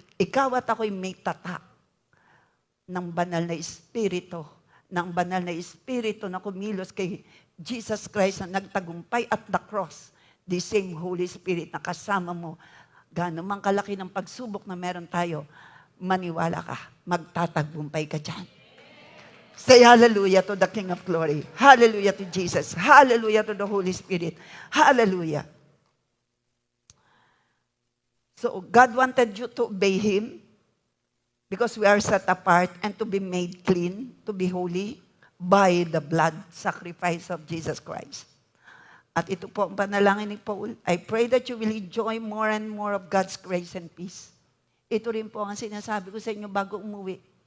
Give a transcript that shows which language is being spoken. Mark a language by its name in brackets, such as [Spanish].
[Filipino] Ikaw at ako'y may tatak ng banal na Espiritu, ng banal na Espiritu na kumilos kay Jesus Christ na nagtagumpay [English] at the cross. The same Holy Spirit [Filipino] na kasama mo. Gaano mang kalaki ng pagsubok na meron tayo, maniwala ka, magtatagumpay ka dyan. [English] Say hallelujah to the King of Glory. Hallelujah to Jesus. Hallelujah to the Holy Spirit. Hallelujah. So God wanted you to obey Him because we are set apart and to be made clean, to be holy by the blood sacrifice of Jesus Christ. [Filipino] At ito po ang panalangin ni Paul. [English] I pray that you will enjoy more and more of God's grace and peace. [Filipino] Ito rin po ang sinasabi ko sa inyo bago umuwi.